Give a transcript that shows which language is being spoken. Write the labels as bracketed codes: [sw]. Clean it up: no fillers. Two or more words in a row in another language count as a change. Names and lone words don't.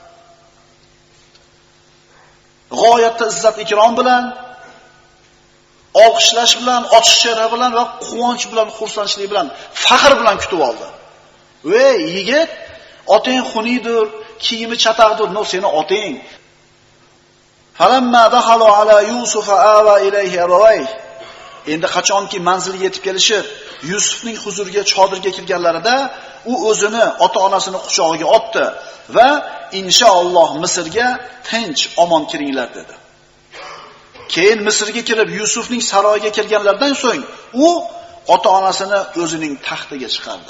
[uz] G'oyatda izzat ikrom bilan, olqishlash bilan, ochiq chehra bilan va quvonch bilan, xursandchilik bilan, faxr bilan kutib oldi. Ey yigit, otang xuniydir, kiyimi chataqdir, no seni otang. [ar] فلما دخلوا على يوسف آوى إليه أبويه. [uz] Endi qachonki manzilga yetib kelishib, Yusufning huzuriga chodirga kirganlarida, u o'zini ota-onasini quchog'iga otdi va inshaalloh Misrga tinch, omon kiringlar dedi. Keyin Misrga kirib Yusufning saroyiga kirganlardan so'ng u ota-onasini o'zining taxtiga chiqardi.